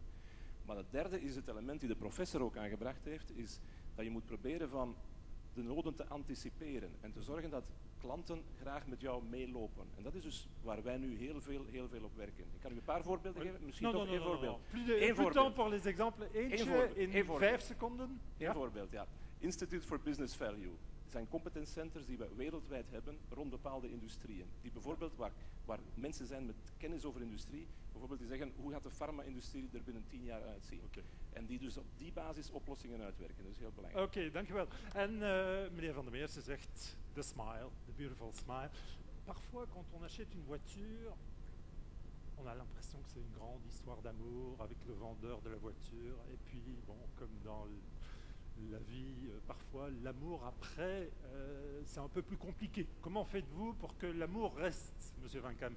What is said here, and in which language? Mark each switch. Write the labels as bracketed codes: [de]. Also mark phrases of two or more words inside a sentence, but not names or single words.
[nl] Maar het derde is het element die de professor ook aangebracht heeft, is dat je moet proberen van de noden te anticiperen en te zorgen dat klanten graag met jou meelopen. En dat is dus waar wij nu heel veel op werken. Ik kan u een paar voorbeelden geven, misschien toch één voorbeeld. Eén voorbeeld voor [fr] les exemples. [nl] Eentje in 5 seconden. Eén voorbeeld, ja. Institute for Business Value. Het zijn [en] competence centers [nl] die we wereldwijd hebben rond bepaalde industrieën. Die bijvoorbeeld waar mensen zijn met kennis over industrie, bijvoorbeeld die zeggen hoe gaat de farma-industrie er binnen 10 jaar uitzien. Okay. En die dus op die basis oplossingen uitwerken. Dat is heel belangrijk. Oké, dankjewel. En meneer Van der Meers zegt [en] the smile, the beautiful smile. [fr] Parfois quand on achète une voiture, on a l'impression que c'est une grande histoire d'amour avec le vendeur de la voiture. Et puis, bon, comme dans la vie, parfois, l'amour après, c'est un peu plus compliqué. Comment faites-vous pour que l'amour reste, Monsieur Van Camp?